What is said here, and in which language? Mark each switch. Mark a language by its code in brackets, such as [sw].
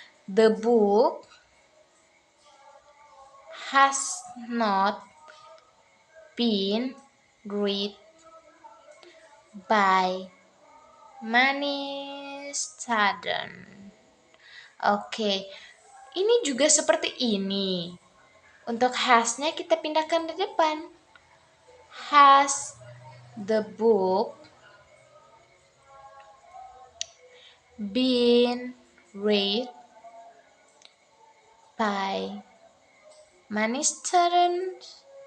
[en] The book has not been read by many students. [id] Oke, ini juga seperti ini. Untuk has-nya kita pindahkan ke depan. [en] Has the book been read by many students?